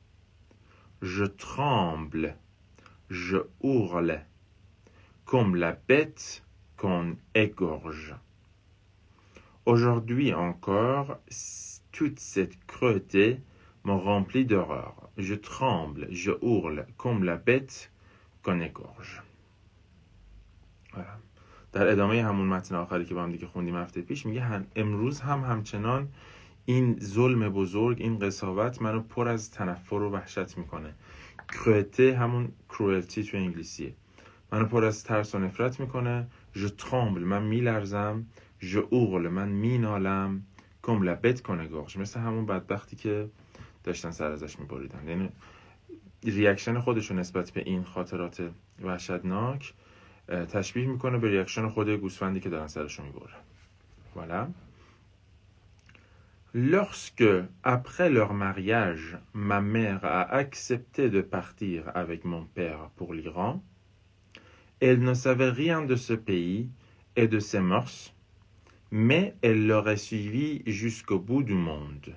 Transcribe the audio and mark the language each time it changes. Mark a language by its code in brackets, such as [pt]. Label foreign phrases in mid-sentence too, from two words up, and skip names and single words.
[fr] Je tremble, je hurle, comme la bête qu'on égorge. Aujourd'hui encore, toute cette cruauté me remplit d'horreur. Je tremble, je hurle, comme la bête qu'on égorge. Voilà. [fa] در ادامه همون متن آخری که با هم دیگه خوندیم هفته پیش میگه امروز هم همچنان این ظلم بزرگ، این قساوت منو پر از تنفر و وحشت میکنه. کروته همون کروئلتی تو انگلیسیه. منو پر از ترس و نفرت میکنه. [fr] je tremble، [fa] من میلرزم. [fr] je hurle، [fa] من مینالم. [fr] comme la bête qu'on égorge، [fa] مثل همون بدبختی که داشتن سر ازش میبریدن. یعنی ریاکشن خودشو نسبت به این خاطرات وحشتناک تشبیه میکنه به ریاکشن خود گوسفندی که دارن سرشو میبرن. [fr] Voilà. Lorsque, après leur mariage, ma mère a accepté de partir avec mon père pour l'Iran, elle ne savait rien de ce pays et de ses mœurs, mais elle l'aurait suivi jusqu'au bout du monde.